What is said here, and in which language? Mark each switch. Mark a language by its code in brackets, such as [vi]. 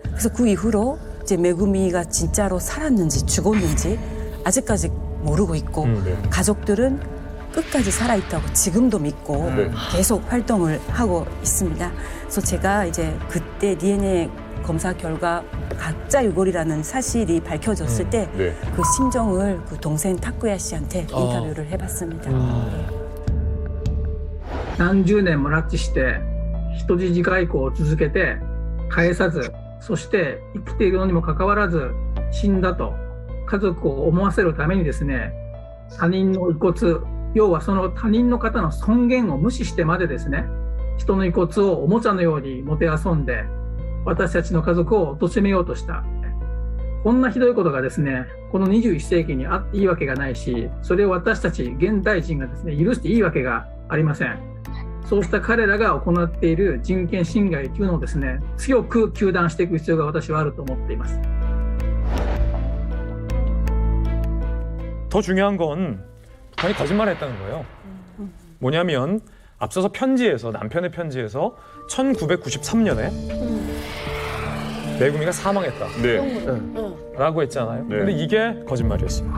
[ko] 그래서 그 이후로 이제 메구미가 진짜로 살았는지 죽었는지 아직까지 모르고 있고 가족들은 끝까지 살아있다고 지금도 믿고 계속 활동을 하고 있습니다. 그래서 제가 이제 그때 DNA 검사 결과 가짜 유골이라는 사실이 밝혀졌을 때 그 심정을 그 동생 타쿠야 씨한테 인터뷰를 해봤습니다. [ja] 何十年も拉致して人質外交を続けて返さず、そして生きているのにもかかわらず死んだと家族を思わせるためにですね、他人の遺骨、要はその他人の方の尊厳を無視してまでですね、人の遺骨をおもちゃのようにもてあそんで私たちの家族を貶めようとした。こんなひどいことがですね、この21世紀にあっていいわけがないし、それを私たち現代人がですね、許していいわけがありません。そうした彼らが行っている人権侵害というのをですね、強く糾弾していく必要が私はあると思っています。 [ko] 더 중요한 건 북한이 거짓말을 했다는 거예요. 뭐냐면 앞서서 편지에서 남편의 편지에서 1993년에 메구미가 사망했다. 라고 했잖아요. 근데 이게 거짓말이었어요.